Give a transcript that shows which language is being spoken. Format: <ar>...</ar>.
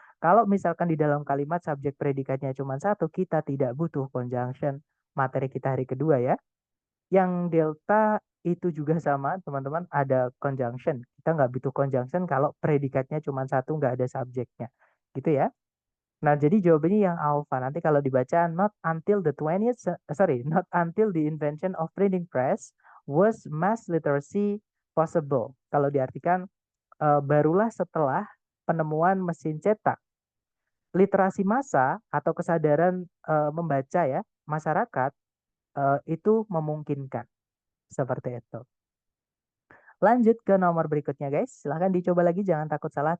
<id>Kalau misalkan di dalam kalimat subjek predikatnya cuma satu, kita tidak butuh conjunction. Materi kita hari kedua ya. Yang delta itu juga sama, teman-teman, ada conjunction. Kita nggak butuh conjunction kalau predikatnya cuma satu, nggak ada subjeknya. Gitu ya. Nah, jadi jawabannya yang alpha. Nanti kalau dibaca</id> <en>not until the 20th not until the invention of printing press was mass literacy possible.</en> <id>Kalau diartikan barulah setelah penemuan mesin cetak, literasi massa atau kesadaran membaca ya masyarakat itu memungkinkan. Seperti itu. Lanjut ke nomor berikutnya guys. Silahkan dicoba lagi, jangan takut salah.</id>